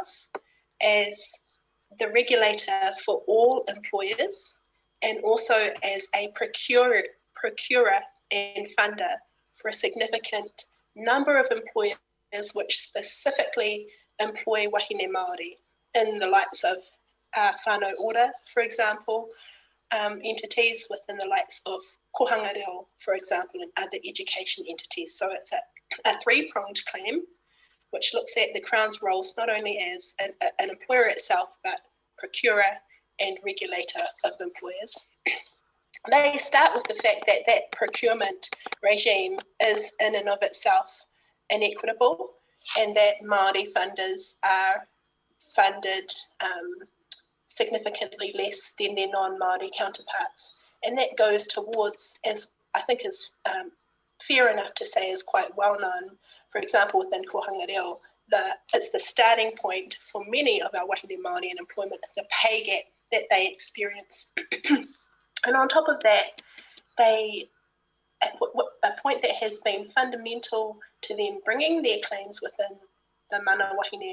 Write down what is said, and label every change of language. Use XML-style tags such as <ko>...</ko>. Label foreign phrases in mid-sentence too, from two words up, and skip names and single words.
<en>as the regulator for all employers, and also as a procurer and funder for a significant number of employers which specifically employ</en> <mi>wahine Māori</mi> <en>in the likes of</en> <mi>whānau ora,</mi> <en>for example, entities within the likes of</en> <mi>kohanga reo,</mi> <en>for example, and other education entities. So it's a three-pronged claim, which looks at the Crown's roles not only as an employer itself, but procurer and regulator of employers. They start with the fact that that procurement regime is in and of itself inequitable, and that Māori funders are funded significantly less than their non-Māori counterparts. And that goes towards, as I think is fair enough to say, is quite well known, for example, within</en> <mi>kohanga reo,</mi> <en>it's the starting point for many of our</en> <mi>wahine Māori</mi> <en>in employment, the pay gap that they experience. And on top of that, a point that has been fundamental to them bringing their claims within the Mana Wahine</en>